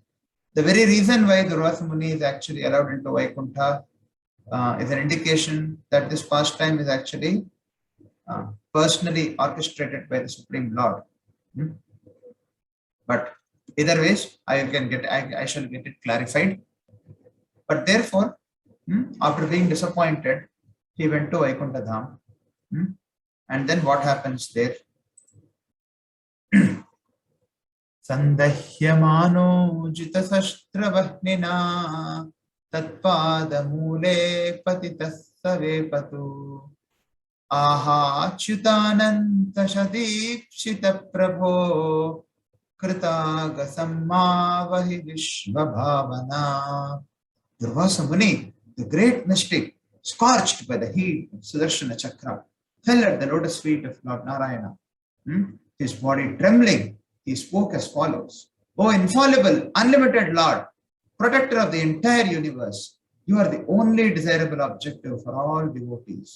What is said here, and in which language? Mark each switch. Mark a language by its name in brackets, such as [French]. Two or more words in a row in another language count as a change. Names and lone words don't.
[English] The very reason why Durvasa Muni is actually allowed into Vaikuntha is an indication that this pastime is actually personally orchestrated by the Supreme Lord. But either ways, I shall get it clarified. But therefore, after being disappointed, he went to Vaikuntha Dham. And then what happens there? [Sanskrit] संदह्यमानोऽजितशस्त्रवह्निना तत्पादमूले पतितः सवेपथुः आहाच्युतानन्त सदीप्सित प्रभो कृतागसं मावहि विश्वभावन. [English] Durvasa Muni, the great mystic, scorched by the heat of Sudarshana Chakra, fell at the lotus feet of Lord Narayana. His body trembling, he spoke as follows: O infallible, unlimited Lord, protector of the entire universe, you are the only desirable objective for all devotees.